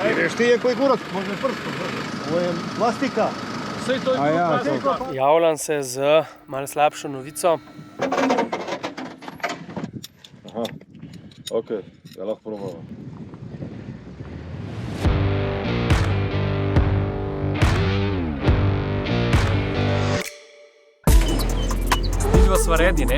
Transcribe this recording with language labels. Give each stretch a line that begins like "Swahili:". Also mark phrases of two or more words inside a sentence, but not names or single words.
Serbian: Veš ti je koji kurac, može prstom, ovo je plastika.
Slovenian: Vse to je plastika. Javljam se z malo slabšo novico. Aha, ok, ja lahko probamo. Vidva sva redi, ne?